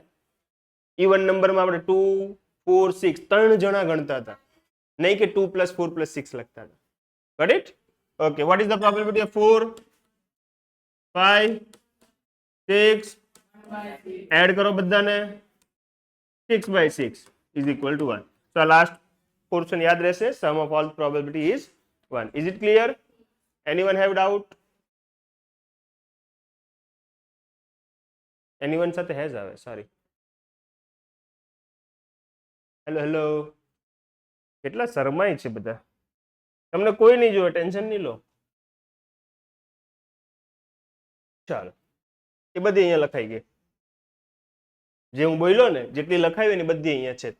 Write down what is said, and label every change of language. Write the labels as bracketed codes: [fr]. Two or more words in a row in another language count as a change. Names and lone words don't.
[en] even numberમાં [gu] આપણે 2, 4, 6 3 જણા ગણતા હતા, નહીં કે 2 + 4 + 6 લખતા હતા. [en] Got it? Okay. What is the probability of 4, 5, 6? [gu] એડ કરો બધાને. 6/6 [en] is equal to [gu] 1. [en] So last portion [gu] યાદ રહેશે. [en] Sum of all probability is 1. Is it clear? Anyone have doubt? Anyone સાથે has આવે? Sorry. [gu] હેલો. કેટલા શરમાય છે બધા. તમને કોઈ નહીં જોવે, ટેન્શન નહીં લો. ચાલો, એ બધી અહીંયા લખાઈ ગઈ. જે હું બોલ્યો ને, જેટલી લખાવી ને બધી અહીંયા છે.